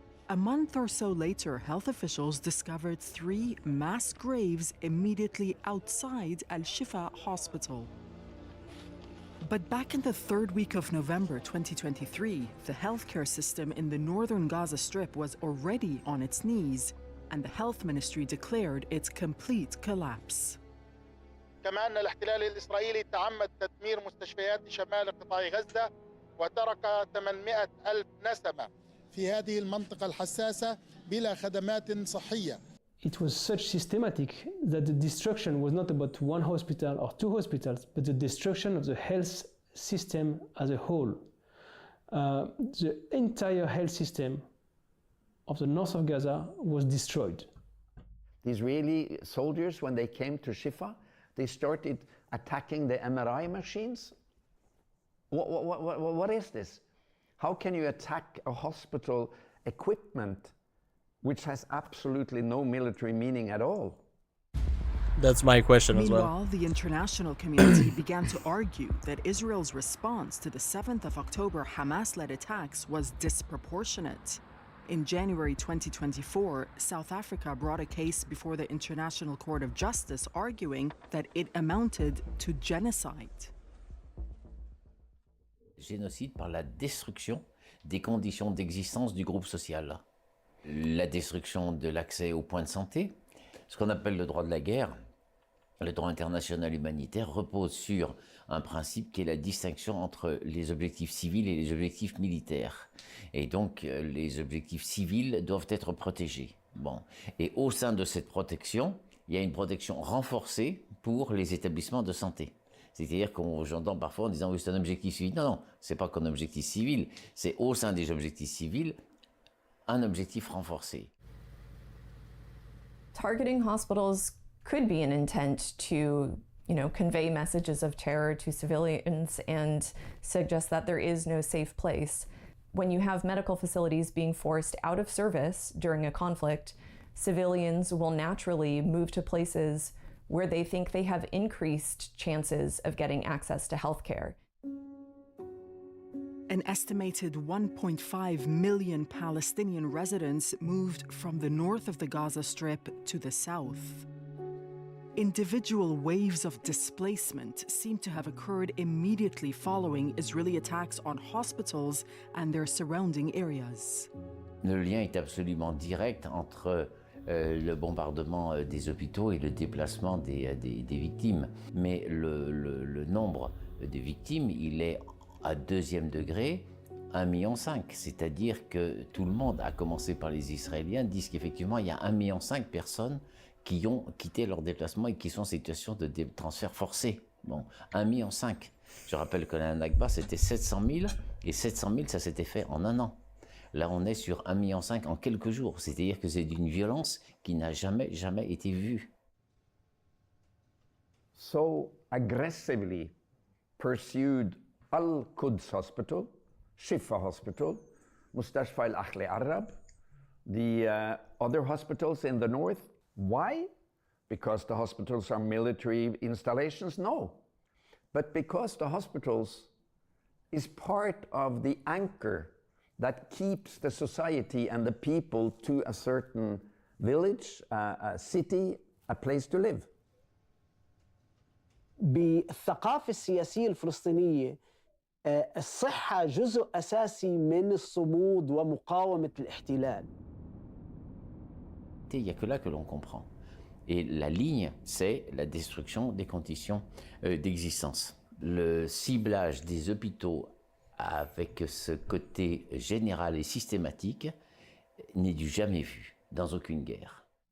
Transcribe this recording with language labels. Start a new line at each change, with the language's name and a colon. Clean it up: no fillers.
English: A month or so later, health officials discovered 3 mass graves immediately outside Al-Shifa Hospital. But back in the 3rd week of November 2023, the healthcare system in the northern Gaza Strip was already on its knees, and the health ministry declared its complete collapse.
Arabic: كما أن الاحتلال الإسرائيلي تعمد تدمير مستشفيات شمال قطاع غزة وترك 800,000 نسمة في هذه المنطقة الحساسة بلا خدمات صحية.
English: It was such systematic that the destruction was not about one hospital or two hospitals, but the destruction of the health system as a whole. The entire health system of the north of Gaza was destroyed. The Israeli soldiers, when they came to Shifa, they started attacking the MRI machines. What is this? How can you attack a hospital equipment which has absolutely no military meaning at all? That's my question as well. Meanwhile, the international community began to argue that Israel's response to the 7th of October Hamas-led attacks was disproportionate. In January 2024, South Africa brought a case before the International Court of Justice arguing that it amounted to genocide.
French: Génocide par la destruction des conditions d'existence du groupe social. La destruction de l'accès aux points de santé, ce qu'on appelle le droit de la guerre, le droit international humanitaire repose sur un principe qui est la distinction entre les objectifs civils et les objectifs militaires. Et donc, les objectifs civils doivent être protégés. Bon. Et au sein de cette protection, il y a une protection renforcée pour les établissements de santé. C'est-à-dire qu'on j'entends parfois en disant oui, c'est un objectif civil. Non, non, c'est pas qu'un objectif civil, c'est au sein des objectifs civils un objectif renforcé.
English: Targeting hospitals could be an intent to, convey messages of terror to civilians and suggest that there is no safe place. When you have medical facilities being forced out of service during a conflict, civilians will naturally move to places where they think they have increased chances of getting access to healthcare. An estimated 1.5 million Palestinian residents moved from the north of the Gaza Strip to the south. Individual waves of displacement seem to have occurred immediately following Israeli attacks on hospitals and their surrounding areas.
French: Le lien est absolument direct entre le bombardement des hôpitaux et le déplacement des victimes. Mais le nombre de victimes, il est à deuxième degré 1,5 million. C'est-à-dire que tout le monde, à commencer par les Israéliens, disent qu'effectivement il y a 1,5 million de personnes qui ont quitté leur déplacement et qui sont en situation de transfert forcé. Bon, 1,5 million. Je rappelle que la Nakba, c'était 700 000, et 700 000, ça s'était fait en un an. Là, on est sur 1,5 million en quelques jours. C'est-à-dire que c'est d'une violence qui n'a jamais été vue.
English: So aggressively pursued Al-Quds Hospital, Shifa Hospital, Mustashfa Al-Ahli Arab, the other hospitals in the north. Why? Because the hospitals are military installations? No. But because the hospitals is part of the anchor that keeps the society and the people to a certain village, a city, a place to live.
Arabic: بالثقافة السياسية الفلسطينية الصحة جزء أساسي من الصمود ومقاومة الاحتلال.
French: Il n'y a que là que l'on comprend. Et la ligne, c'est la destruction des conditions d'existence. Le ciblage des hôpitaux avec ce côté général et systématique n'est du jamais vu dans aucune guerre.